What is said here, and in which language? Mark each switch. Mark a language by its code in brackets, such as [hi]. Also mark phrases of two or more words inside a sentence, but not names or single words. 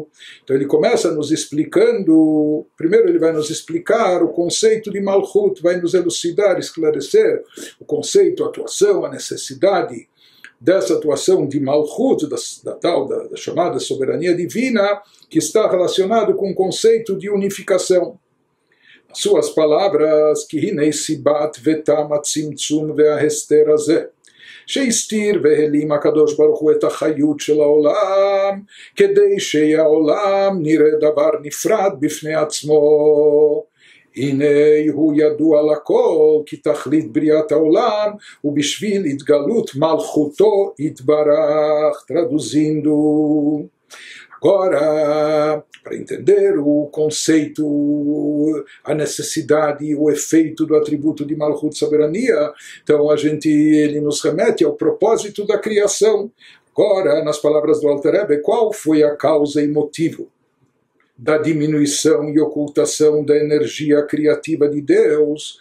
[pt] Então ele começa nos explicando, primeiro ele vai nos explicar o conceito de Malchut, vai nos elucidar, esclarecer o conceito, a atuação, a necessidade dessa atuação de Malchut, da chamada soberania divina, que está relacionado com o conceito de unificação. As suas palavras, que [he] הנה סיבת ותכלית הצמצום וההסתר הזה, שהסתיר והעלים הקדוש ברוך הוא את החיות של העולם, כדי שהעולם נראה דבר נפרד בפני עצמו. הנה הוא ידוע לכל כי תכלית בריאת העולם ובשביל התגלות מלכותו יתברך. [pt] Traduzindo, agora, para entender o conceito, a necessidade, o efeito do atributo de Malchut, soberania, então ele nos remete ao propósito da criação. Agora, nas palavras do Alter Rebbe, qual foi a causa e motivo da diminuição e ocultação da energia criativa de Deus?